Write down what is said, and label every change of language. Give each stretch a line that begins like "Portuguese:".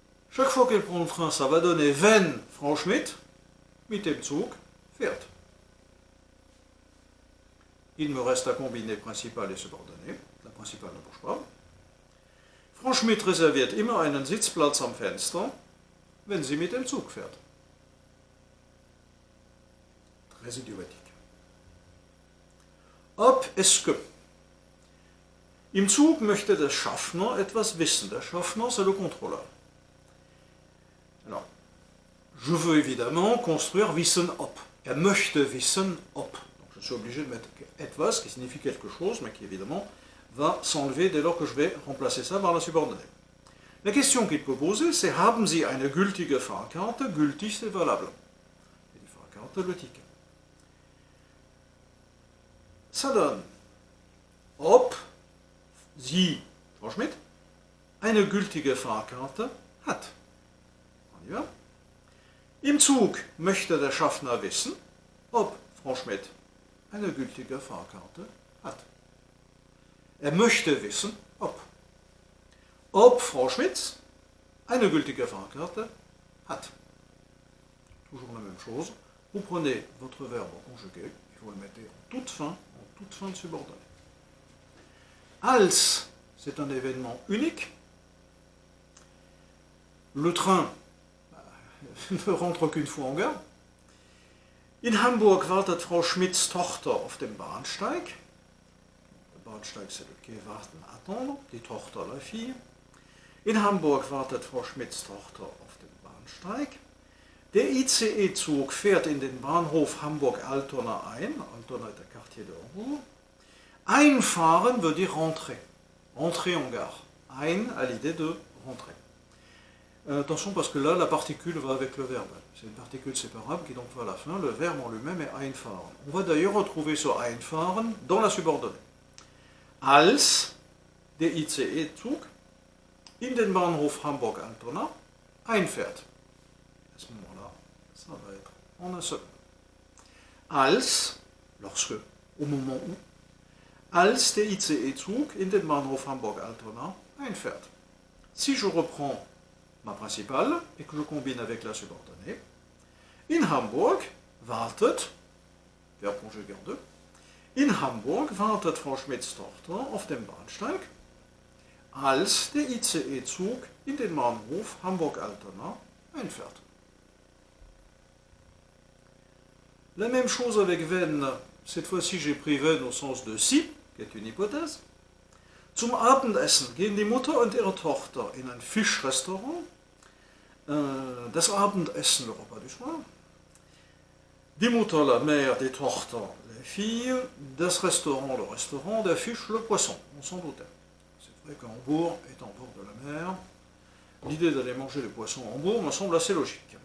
French: Chaque fois qu'elle prend le train, ça va donner
German: wenn Frau Schmidt mit dem Zug fährt.
French: Il me reste à combiner principal et subordonné. La principale ne bouge pas.
German: Frau Schmidt reserviert immer einen Sitzplatz am Fenster, wenn sie mit dem Zug fährt.
French: Très idiomatique.
German: Ob
French: est-ce que.
German: Im Zug möchte der Schaffner etwas wissen.
French: Der Schaffner, c'est le contrôleur. Alors, je veux évidemment construire
German: wissen ob. Möchte wissen ob.
French: Donc je suis obligé de mettre etwas qui signifie quelque chose, mais qui évidemment va s'enlever dès lors que je vais remplacer ça par la subordonnée. La question qu'il peut poser, c'est
German: haben Sie eine gültige Fahrkarte?
French: Gültig, c'est valable. Et die Fahrkarte, le ticket. Ça donne ob Sie, Frau Schmidt, eine gültige Fahrkarte hat. On y va.
German: Im Zug möchte der Schaffner wissen, ob Frau Schmidt eine gültige Fahrkarte hat. Möchte wissen, ob. Ob Frau Schmidt eine gültige Fahrkarte hat.
French: Toujours la même chose. Vous prenez votre verbe conjugué et vous le mettez en toute fin de subordonnée. Als, c'est un événement unique. Le train ne rentre qu'une fois en gare.
German: In Hamburg wartet Frau Schmidts Tochter auf dem Bahnsteig.
French: Der Bahnsteig, c'est le quai, warten, attendre.
German: Die Tochter,
French: la fille.
German: In Hamburg wartet Frau Schmidts Tochter auf dem Bahnsteig. Der ICE-Zug fährt in den Bahnhof Hamburg-Altona ein.
French: Altona est un quartier de Hambourg. Einfahren veut dire rentrer. Rentrer en gare. Ein à l'idée de rentrer. Attention parce que là, la particule va avec le verbe. C'est une particule séparable qui donc va à la fin. Le verbe en lui-même est einfahren. On va d'ailleurs retrouver ce einfahren dans la subordonnée.
German: Als der ICE-Zug in den Bahnhof Hamburg-Altona einfährt.
French: À ce moment-là, ça va être en un seul.
German: Als,
French: lorsque, au moment où,
German: als der ICE-Zug in den Bahnhof Hamburg-Altona einfährt.
French: Si je reprends ma principale et que je combine avec la subordonnée,
German: in Hamburg wartet, Verb
French: conjugué en deux,
German: in Hamburg wartet Frau Schmidts Tochter auf dem Bahnsteig, als der ICE-Zug in den Bahnhof Hamburg-Altona einfährt.
French: La même chose avec wenn, cette fois-ci j'ai pris wenn au sens de si, qui est une hypothèse.
German: Zum Abendessen gehen die Mutter und ihre Tochter in ein Fischrestaurant.
French: Das Abendessen, le repas du soir. Die Mutter, la mère, die Tochter, les filles. Das Restaurant, le restaurant. Der Fisch, le poisson. On s'en doutait. C'est vrai qu'Hambourg est en bord de la mer. L'idée d'aller manger les poissons à Hambourg me semble assez logique.